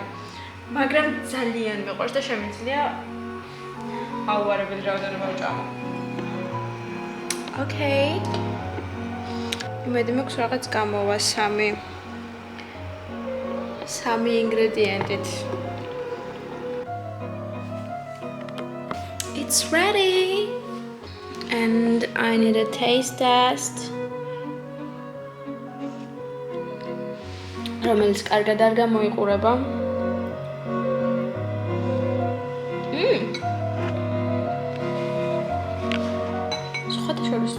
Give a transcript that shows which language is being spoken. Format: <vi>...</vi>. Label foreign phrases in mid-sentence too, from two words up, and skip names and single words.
<ka>მაგრამ ძალიან მიყვარს და შემიძლია აუარებელი რაოდენობა ვჭამო.</ka> <en>Okay.</en> <ka>იმედი მაქვს რაღაც გამოვა 3 ინგრედიენტით.</ka> <en>It's ready. And I need a taste test.</en> <ka>რომელიც კარგად არ გამოიყურება. სხვათა</ka>